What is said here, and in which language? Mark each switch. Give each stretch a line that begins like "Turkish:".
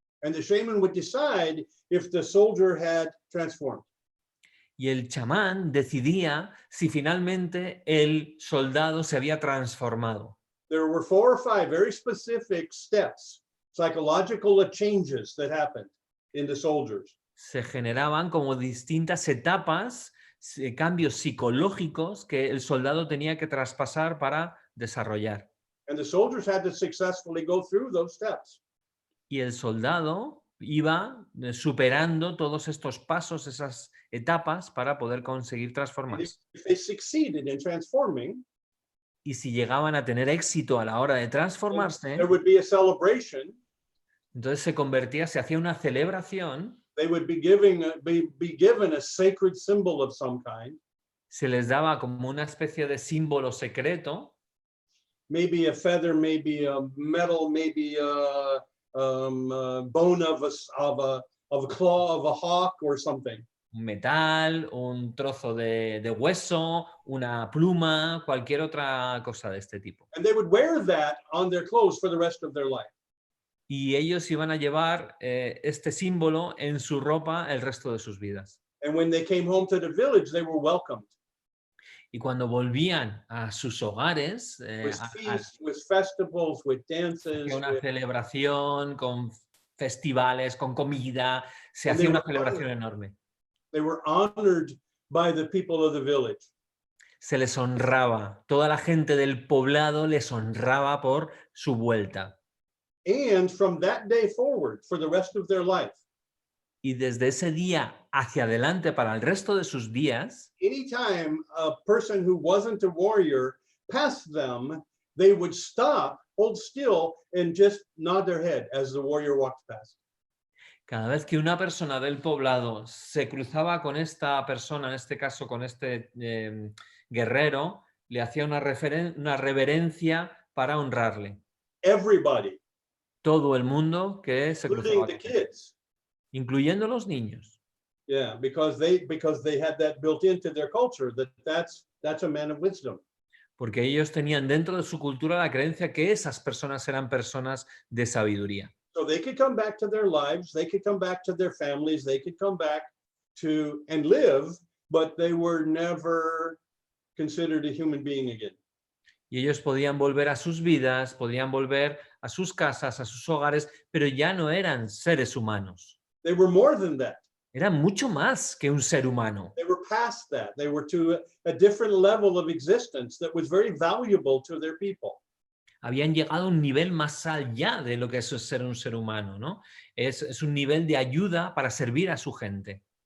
English: And the shaman would decide if the soldier had transformed.
Spanish: Y el chamán decidía si finalmente el soldado se había transformado.
English: There were 4 or 5 very specific steps, psychological changes that happened in the soldiers.
Spanish: Se generaban como distintas etapas, cambios psicológicos que el soldado tenía que traspasar para desarrollar.
English: And the soldiers had to successfully go through those steps.
Spanish: Y el soldado iba superando todos estos pasos, esas etapas para poder conseguir transformarse.
English: If they succeeded in transforming,
Spanish: y si llegaban a tener éxito a la hora de transformarse,
English: there would be a celebration.
Spanish: Entonces se hacía una celebración.
English: They would be given a sacred symbol of some kind.
Spanish: Se les daba como una especie de símbolo secreto.
English: Maybe a feather, maybe a metal, maybe a bone of a claw of a hawk or something.
Spanish: Un metal, un trozo de hueso, una pluma, cualquier otra cosa de este tipo.
English: And they would wear that on their clothes for the rest of their life.
Spanish: Y ellos iban a llevar este símbolo en su ropa el resto de sus vidas.
English: And when they came home to the village, they were welcomed.
Spanish: Y cuando volvían a sus hogares,
English: With feasts, with festivals, with dances.
Spanish: Una celebración con festivales, con comida, se hacía una celebración enorme.
English: They were honored by the people of the village.
Spanish: Se les honraba, toda la gente del poblado les honraba por su vuelta.
English: And from that day forward, for the rest of their life,
Spanish: y desde ese día hacia adelante para el resto de sus días,
English: anytime a person who wasn't a warrior passed them, they would stop, hold still, and just nod their head as the warrior walked past.
Spanish: Cada vez que una persona del poblado se cruzaba con esta persona, en este caso con este guerrero, le hacía una reverencia para honrarle.
English: Everybody.
Spanish: Todo el mundo que se cruzaba,
English: the kids.
Spanish: Incluyendo los niños.
English: Yeah, because they had that built into their culture that's a man of wisdom.
Spanish: Porque ellos tenían dentro de su cultura la creencia que esas personas eran personas de sabiduría.
English: So they could come back to their lives, they could come back to their families, they could come back to and live, but they were never considered a human being again.
Spanish: Y ellos podían volver a sus vidas, podían volver a sus casas, a sus hogares, pero ya no eran seres humanos.
English: They were more than that.
Spanish: Eran mucho más que un ser humano.
English: They were past that. They were to a different level of existence that was very valuable to their people.
Spanish: Habían llegado a un nivel más allá de lo que es ser un ser humano, ¿no? Es un nivel de ayuda para servir a su gente,